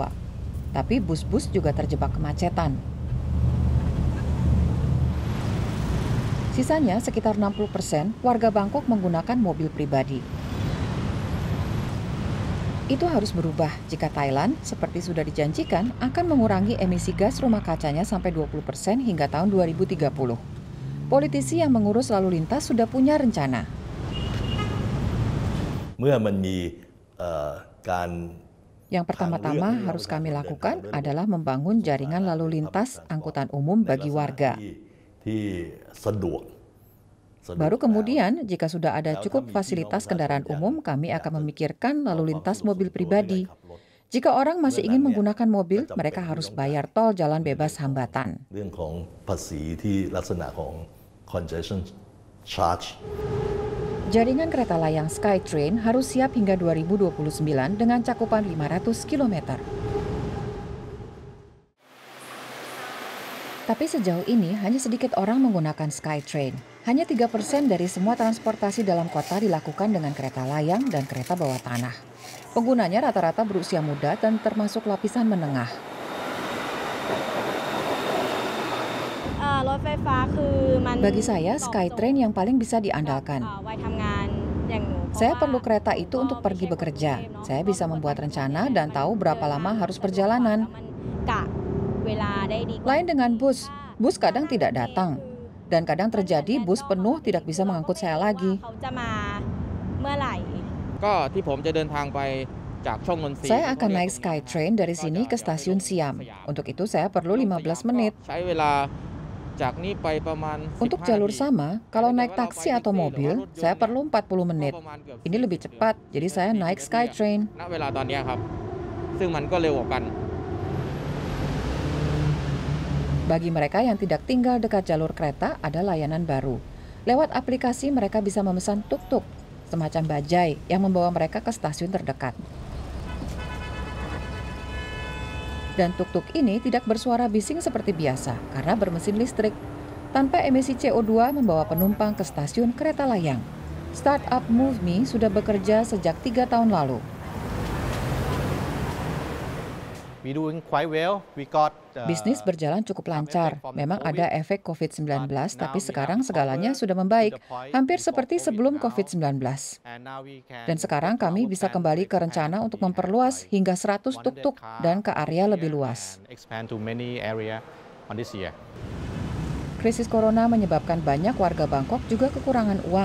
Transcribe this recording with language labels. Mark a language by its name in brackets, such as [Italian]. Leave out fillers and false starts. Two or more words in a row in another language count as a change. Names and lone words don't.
[Indonesian] Tapi bus-bus juga terjebak kemacetan. Sisanya sekitar 60% warga Bangkok menggunakan mobil pribadi. Itu harus berubah jika Thailand, seperti sudah dijanjikan, akan mengurangi emisi gas rumah kacanya sampai 20% hingga tahun 2030. Politisi yang mengurus lalu lintas sudah punya rencana. [Thai] เมื่อมันมีการ [Indonesian] Yang pertama-tama harus kami lakukan adalah membangun jaringan lalu lintas angkutan umum bagi warga. [Thai] ที่สะดวก [Indonesian] Baru kemudian, jika sudah ada cukup fasilitas kendaraan umum, kami akan memikirkan lalu lintas mobil pribadi. Jika orang masih ingin menggunakan mobil, mereka harus bayar tol jalan bebas hambatan. [Thai] เรื่องของภาษีที่ลักษณะของ [English] congestion charge [Indonesian] Jaringan kereta layang SkyTrain harus siap hingga 2029 dengan cakupan 500 km. Tapi sejauh ini hanya sedikit orang menggunakan SkyTrain. Hanya 3% dari semua transportasi dalam kota dilakukan dengan kereta layang dan kereta bawah tanah. Penggunanya rata-rata berusia muda dan termasuk lapisan menengah. [Thai] รถไฟฟ้าคือมัน [Indonesian] Bagi saya, SkyTrain yang paling bisa diandalkan. [Thai] วัยทำงานอย่างหนู [Indonesian] Saya perlu kereta itu untuk pergi bekerja. Saya bisa membuat rencana dan tahu berapa lama harus perjalanan. [Thai] กะเวลาได้ดีกว่า [Indonesian] Lain dengan bus, bus kadang tidak datang. Dan kadang terjadi bus penuh tidak bisa mengangkut saya lagi. [Thai] เขาจะมาเมื่อไหร่ ก็ที่ผมจะเดินทางไปจากช่องนนทรี [Indonesian] Saya akan naik SkyTrain dari sini ke stasiun Siam. Untuk itu saya perlu 15 menit. [Thai] ใช้เวลาจากนี้ไปประมาณ [Indonesian] Untuk jalur sama, kalau naik taksi atau mobil, saya perlu 40 menit. Ini lebih cepat, jadi saya naik SkyTrain. [Thai] ณเวลาตอนนี้ครับซึ่งมันก็เร็วกว่ากัน [Indonesian] Bagi mereka yang tidak tinggal dekat jalur kereta, ada layanan baru. Lewat aplikasi mereka bisa memesan tuk-tuk, semacam bajai yang membawa mereka ke stasiun terdekat. Dan tuk-tuk ini tidak bersuara bising seperti biasa karena bermesin listrik. Tanpa emisi CO2 membawa penumpang ke stasiun kereta layang. Startup MoveMe sudah bekerja sejak 3 tahun lalu. [English] We doing quite well. We got [Indonesian] Bisnis berjalan cukup lancar. Memang ada efek COVID-19, tapi sekarang segalanya sudah membaik, hampir seperti sebelum COVID-19. Dan sekarang kami bisa kembali ke rencana untuk memperluas hingga 100 tuk-tuk dan ke area lebih luas. Krisis corona menyebabkan banyak warga Bangkok juga kekurangan uang.